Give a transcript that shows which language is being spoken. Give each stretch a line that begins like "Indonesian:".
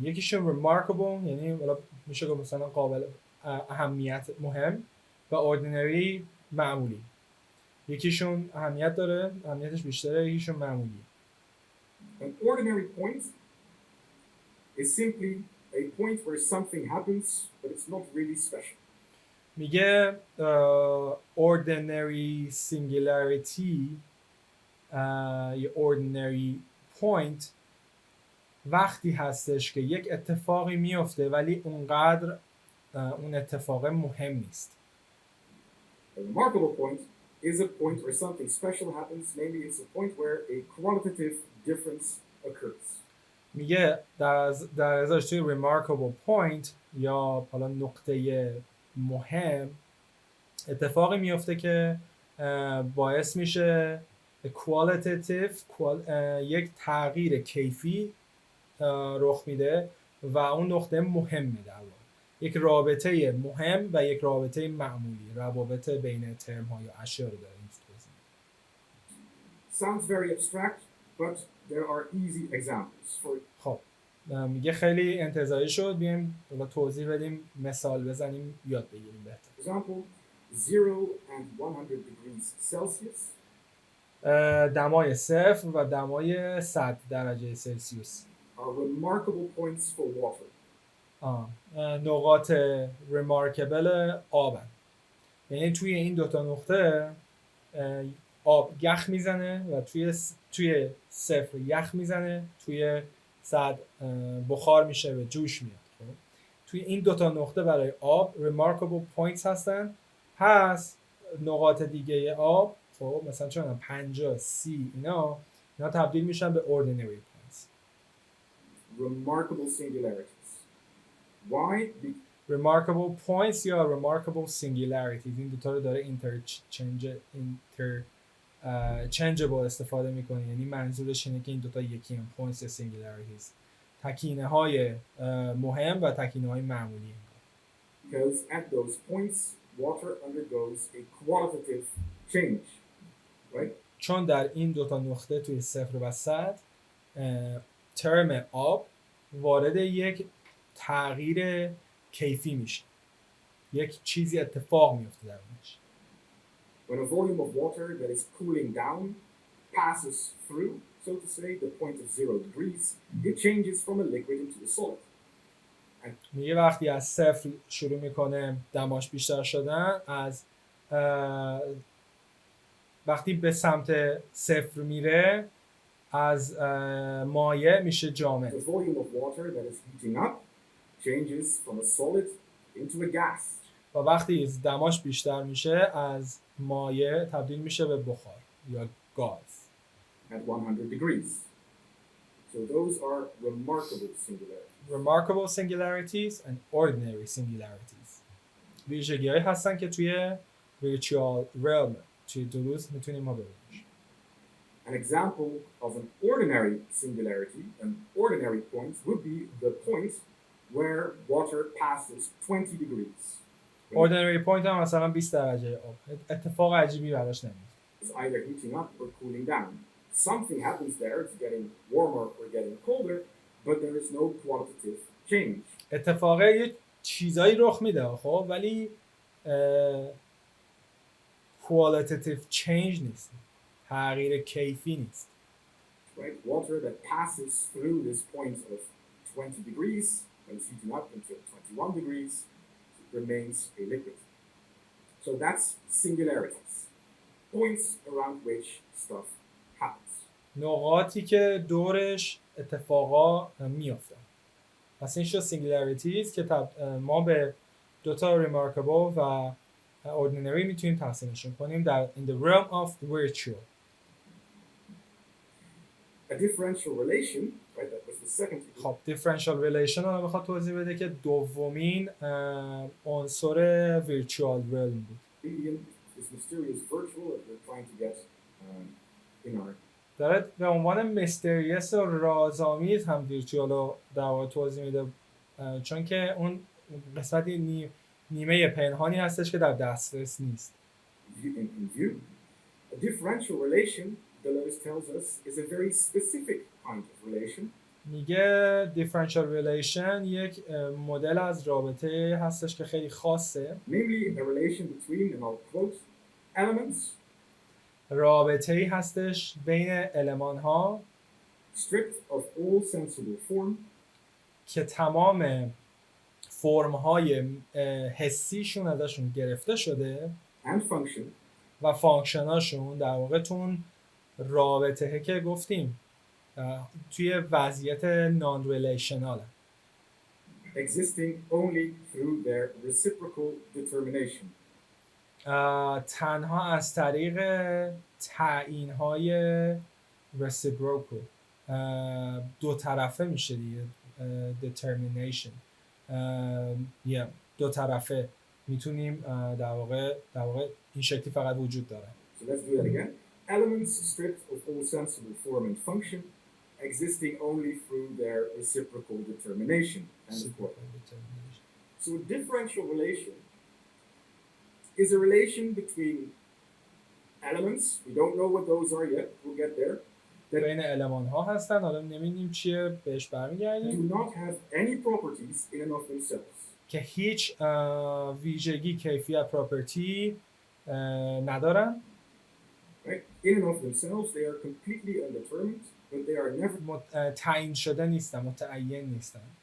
Persian: یکیشون remarkable، یعنی حالا میشه گفت مثلا قابل اهمیت، مهم، و ordinary، معمولی. یکیشون اهمیت داره، اهمیتش بیشتره، یکیشون معمولی.
English: An ordinary point is simply a point where something happens, but it's not really special.
Persian: میگه ordinary singularity یا ordinary point وقتی هستش که یک اتفاقی میفته ولی اونقدر اون اتفاق مهم نیست.
English: A remarkable point is a point where something special happens, namely it's a point where a qualitative difference occurs.
Persian: میگه در ازاش توی remarkable point یا حالا نقطه مهم اتفاقی میفته که باعث میشه qualitative یک تغییر کیفی رخ میده و اون نقطه مهمه در واقع. یک رابطه مهم و یک رابطه معمولی، روابط بین ترم ها یا اشیا رو داره این توضیح.
English: Sounds very abstract, but there are easy examples for it.
Persian: خب میگه خیلی انتزاعی شد، بیایم حالا توضیح بدیم، مثال بزنیم، یاد بگیریم بهتر.
English: Example, 0 and 100 degrees Celsius
Persian: دمای 0 و دمای 100 درجه سلسیوس
English: are remarkable points for water.
Persian: نقاط remarkable آبن. یعنی توی این دوتا نقطه آب یخ میزنه و توی 0 یخ میزنه، توی 100 بخار میشه و جوش میاد. خب توی این دوتا نقطه برای آب remarkable points هستن. پس نقاط دیگه آب خب مثلا چون 50 30 اینا تبدیل میشن به ordinary points.
English: Remarkable singularities. Why?
Persian: remarkable points یا remarkable singularities این دوتا رو داره interchangeable استفاده میکنه، یعنی منظورش اینه که این دوتا یکی هم points یا singularities، تکینه های مهم و تکینه های معمولی.
English: Because at those points water undergoes a qualitative change, right?
Persian: چون در این دوتا نقطه توی 0 و 100 ترم آب وارد یک تغییر کیفی میشه، یک چیزی اتفاق میفته درونش.
English: When a volume of water that is cooling down passes through, so to say, the point of 0 degrees, it changes from a liquid into a solid.
Persian: میگه وقتی از 0 شروع میکنه دماش بیشتر شدن، از وقتی به سمت 0 میره از مایع میشه جامد.
English: The volume of water that is heating up changes from a solid into a gas.
Persian: و وقتی دماش بیشتر میشه از مایع تبدیل میشه به بخار یا گاز.
English: At 100 degrees. So those are remarkable singularities. Remarkable singularities and ordinary singularities.
Persian: ویژگی‌هایی هستن که توی virtual realm توی دلوز میتونیم ما ببینیم.
English: An example of an ordinary singularity, an ordinary point, would be the point where water passes 20 degrees.
Persian: Ordinary point هم مثلا 20 درجه آب. اتفاق عجیبی براش نمیفته.
English: It's either heating up or cooling down. Something happens there, it's getting warmer or getting colder, but there is no qualitative change.
Persian: اتفاقه یه چیزایی رخ میده خب ولی qualitative change نیست. تغییر کیفی نیست.
English: Right? Water that passes through this point of 20 degrees and is heating up until 21 degrees remains a liquid. So that's singularities. Points around which stuff happens.
Persian: نقاطی که دورش اتفاقا میافتن. پس این شد singularities که ما به دوتا remarkable و ordinary میتونیم تقسیمشون کنیم در
English: in the realm of virtual. A differential relation, right? That was the second.
Persian: خب differential relation رو بخواد توضیح بده که دومین عنصر virtual realm بود.
English: This mysterious virtual that we're trying to get in our.
Persian: داره به عنوان mysterious و رازآمیز هم virtual رو در واقع توضیح میده، چون که اون قسمتی نیمه پنهانی هستش که در دسترس نیست.
English: In view, a differential relation, Deleuze tells us, is a very specific kind of relation.
Persian: میگه differential relation یک مدل از رابطه هستش که خیلی خاصه.
English: Namely, a relation between, and I'll quote, elements.
Persian: رابطه‌ای هستش بین المان‌ها
English: stripped of all sensible form.
Persian: که تمام فرم‌های حسیشون ازشون گرفته شده
English: and function
Persian: و فانکشناشون در واقع تون رابطه که گفتیم توی وضعیت نان ریلیشنال
English: existing only through their reciprocal determination.
Persian: تنها از طریق تعیین‌های reciprocal دو طرفه میشه دیگه determination دو طرفه میتونیم در واقع این شکلی فقط وجود داره.
English: So let's do that again. Elements stripped of all sensible form and function, existing only through their reciprocal determination. So a differential relation is a relation between elements. We don't know what those are yet. We'll get there.
Persian: بین المان ها هستن، حالا نمیدونیم چیه، بهش برمیگردیم.
English: Do not have any properties in and of themselves.
Persian: که هیچ ویژگی، کیفیت، پراپرتی ندارن.
English: Right? In and of themselves, they are completely undetermined, but they are never
Persian: تعیین شده نیستن، متعین نیستن.